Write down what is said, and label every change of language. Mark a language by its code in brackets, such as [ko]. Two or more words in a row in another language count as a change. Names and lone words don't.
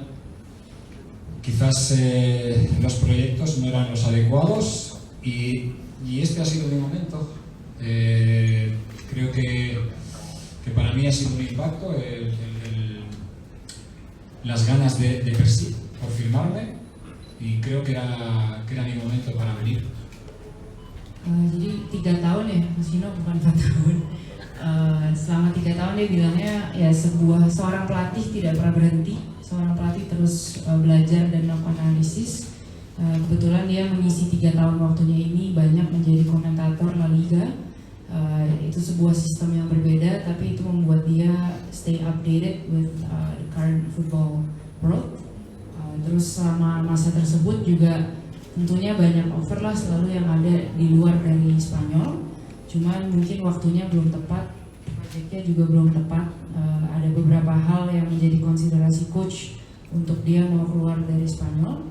[es] Quizás los proyectos no eran los adecuados y este ha sido mi momento. Creo que para mí ha sido un impacto las ganas de Persib por firmarme, y creo que era mi momento para venir. [id] Jadi 3 tahun ya, Mas Vino, bukan 4 tahun. Selama 3 tahun dia bilangnya ya seorang pelatih tidak pernah berhenti, seorang pelatih terus belajar dan melakukan analisis. Kebetulan dia mengisi 3 tahun waktunya ini banyak menjadi komentator La Liga. Itu sebuah sistem yang berbeda, tapi itu membuat dia [en] stay updated with the current football world. [id] Terus selama masa tersebut juga tentunya banyak offer lah selalu yang ada di luar dari Spanyol. Cuman mungkin waktunya belum tepat, proyeknya juga belum tepat. Ada beberapa hal yang menjadi konsiderasi coach untuk dia mau keluar dari Spanyol.